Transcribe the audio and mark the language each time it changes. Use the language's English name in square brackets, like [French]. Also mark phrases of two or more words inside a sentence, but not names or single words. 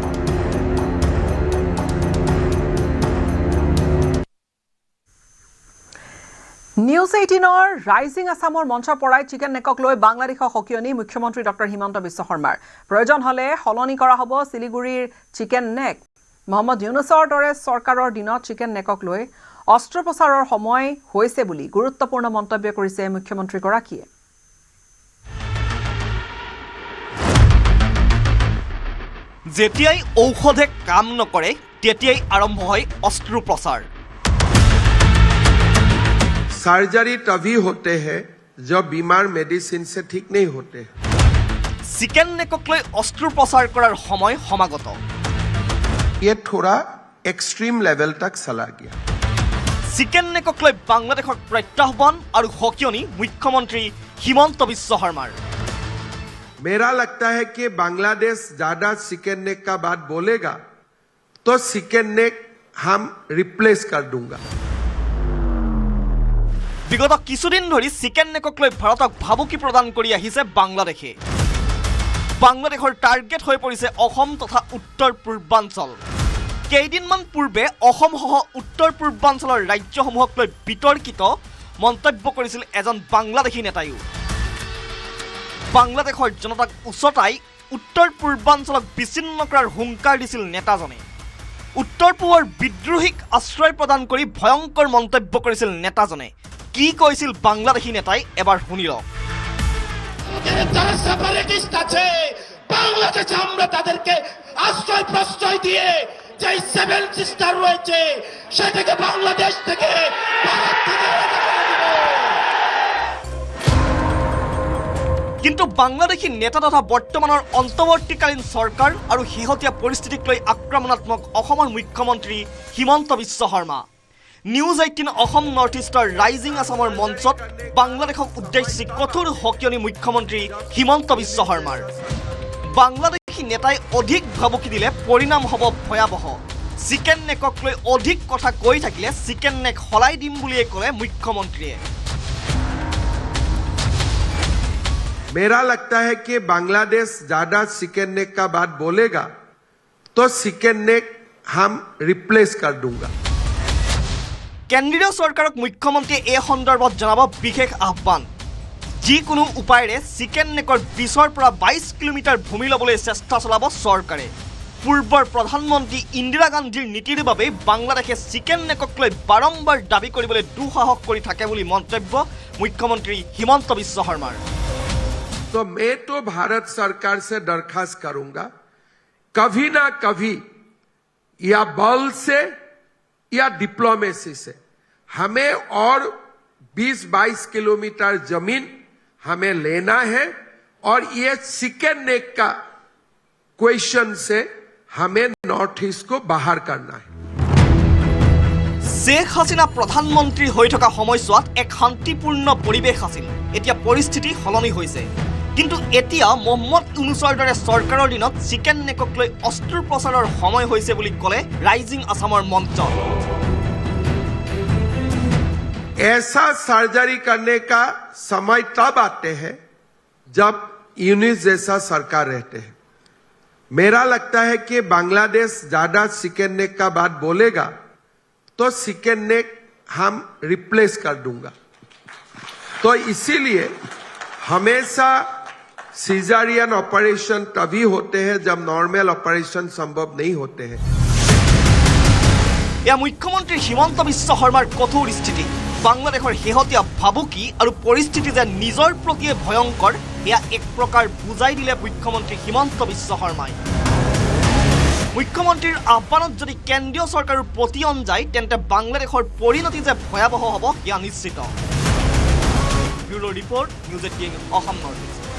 [Assamese] নিউজ 18ৰ ৰাইজিং আসামৰ মঞ্চৰ পৰাই চিকেন নেকক লৈ বাংলাদেশৰ সকিয়নি মুখ্যমন্ত্ৰী ডক্টৰ হিমন্ত বিশ্ব শৰ্মাৰ প্ৰয়োজন হলে সলনি কৰা হ'ব শিলিগুৰিৰ চিকেন নেক মোহাম্মদ ইউনুছৰ দৰে চৰকাৰৰ দিনত চিকেন নেকক লৈ অস্ত্ৰোপচাৰৰ সময় হৈছে বুলি গুৰুত্বপূৰ্ণ মন্তব্য কৰিছে মুখ্যমন্ত্ৰীগৰাকীয়ে যেতিয়াই ঔষধে কাম নকৰে তেতিয়াই আৰম্ভ হয় অস্ত্ৰোপচাৰ [Hindi] सर्जरी तभी होते हैं जब बीमार मेडिसिन से ठीक नहीं होते [Assamese] চিকেন নেকক লৈ অস্ত্ৰোপচাৰ কৰাৰ সময় সমাগত [Hindi] ये थोड़ा [English] extreme level [Hindi] तक चला गया [Assamese] চিকেন নেকক লৈ বাংলাদেশৰ প্ৰত্যাহ্বান আৰু সকিয়নি মুখ্যমন্ত্ৰী হিমন্ত বিশ্ব শৰ্মাৰ [Hindi] मेरा लगता है कि बांग्लादेश ज्यादा चिकन नेक का बात बोलेगा तो चिकन नेक हम रिप्लेस कर दूंगा [Assamese] বিগত কিছুদিন ধৰি চিকেন নেকক লৈ ভাৰতক ভাবুকি প্ৰদান কৰি আহিছে বাংলাদেশে বাংলাদেশৰ টাৰ্গেট হৈ পৰিছে অসম তথা উত্তৰ পূৰ্বাঞ্চল কেইদিনমান পূৰ্বে অসমসহ উত্তৰ পূৰ্বাঞ্চলৰ ৰাজ্যসমূহক লৈ বিতৰ্কিত মন্তব্য কৰিছিল এজন বাংলাদেশী নেতায়ো বাংলাদেশৰ জনতাক উচতাই উত্তৰ পূৰ্বাঞ্চলক বিচ্ছিন্ন কৰাৰ হুংকাৰ দিছিল নেতাজনে উত্তৰ পূবৰ বিদ্ৰোহীক আশ্ৰয় প্ৰদান কৰি ভয়ংকৰ মন্তব্য কৰিছিল নেতাজনে কি কৈছিল বাংলাদেশী নেতাই এবাৰ শুনি লওক [Bangla] যারা সেপারেটিস্ট আছে বাংলাদেশে আমরা তাদেরকে আশ্রয় প্রশ্রয় দিয়ে যে সেভেন সিস্টার রয়েছে সেটাকে বাংলাদেশ থেকে ভারত থেকে [Assamese] কিন্তু বাংলাদেশী নেতা তথা বৰ্তমানৰ অন্তৱৰ্তীকালীন চৰকাৰ আৰু হিহতীয়া পৰিস্থিতিক লৈ আক্ৰমণাত্মক অসমৰ মুখ্যমন্ত্ৰী হিমন্ত বিশ্ব শৰ্মা নিউজ 18 অসম নৰ্থ ইষ্টৰ ৰাইজিং আসামৰ মঞ্চত বাংলাদেশক উদ্দেশ্যি কঠোৰ সকিয়নি মুখ্যমন্ত্ৰী হিমন্ত বিশ্ব শৰ্মাৰ বাংলাদেশী নেতাই অধিক ভাবুকি দিলে পৰিণাম হ'ব ভয়াবহ চিকেন নেকক লৈ অধিক কথা কৈ থাকিলে চিকেন নেক হলাই দিম বুলিয়ে ক'লে মুখ্যমন্ত্ৰীয়ে [Hindi] मेरा लगता है कि बांग्लादेश ज्यादा चिकन नेक का बात बोलेगा तो चिकन नेक हम रिप्लेस कर दूंगा [Assamese] কেন্দ্ৰীয় চৰকাৰক মুখ্যমন্ত্ৰীয়ে এই সন্দৰ্ভত জনাব বিশেষ আহ্বান যিকোনো উপায়েৰে চিকেন নেকৰ 20ৰ পৰা 22 কিলোমিটাৰ ভূমি ল'বলৈ চেষ্টা চলাব চৰকাৰে পূৰ্বৰ প্ৰধানমন্ত্ৰী ইন্দিৰা গান্ধীৰ নীতিৰ বাবে বাংলাদেশে চিকেন নেকক লৈ বাৰম্বাৰ দাবী কৰিবলৈ দুঃসাহস কৰি থাকে বুলি মন্তব্য মুখ্যমন্ত্ৰী হিমন্ত বিশ্ব শৰ্মাৰ [Hindi] तो मैं तो भारत सरकार से दरखास्त करूंगा कभी ना कभी या बल से या डिप्लोमेसी से हमें और 20-22 किलोमीटर जमीन हमें लेना है और ये चिकन नेक का क्वेश्चन से हमें नॉर्थ ईस्ट को बाहर करना है [Assamese] शेख हासिना प्रधानमंत्री হৈ থকা সময়ছোৱাত এক শান্তিপূৰ্ণ পৰিৱেশ আছিল এতিয়া পৰিস্থিতি সলনি হৈছে কিন্তু এতিয়া মোহাম্মদ ইউনুছৰ দৰে চৰকাৰৰ দিনত চিকেন নেকক লৈ অস্ত্ৰোপচাৰৰ সময় হৈছে বুলি ক'লে ৰাইজিং আসামৰ মঞ্চ [Hindi] ऐसा सर्जरी करने का समय तब आते हैं जब यूनिस जैसा सरकार रहते हैं मेरा लगता है कि बांग्लादेश ज्यादा चिकन नेक का बात बोलेगा तो चिकन नेक हम रिप्लेस कर दूंगा तो इसीलिए हमेशा [English] caesarean operation [Hindi] तभी होते हैं जब [English] normal operation [Hindi] संभव नहीं होते हैं [Assamese] এয়া মুখ্যমন্ত্ৰী হিমন্ত বিশ্ব শৰ্মাৰ কঠোৰ স্থিতি বাংলাদেশৰ শেহতীয়া ভাবুকি আৰু পৰিস্থিতি যে নিজৰ প্ৰতিয়ে ভয়ংকৰ এয়া এক প্ৰকাৰ বুজাই দিলে মুখ্যমন্ত্ৰী হিমন্ত বিশ্ব শৰ্মাই মুখ্যমন্ত্ৰীৰ আহ্বানত যদি কেন্দ্ৰীয় চৰকাৰৰ প্ৰতিয়ন যায় তেন্তে বাংলাদেশৰ পৰিণতি যে ভয়াবহ হ'ব এয়া নিশ্চিত [English] bureau report [Assamese] নিউজ 18 অসম নৰ্থ ইষ্ট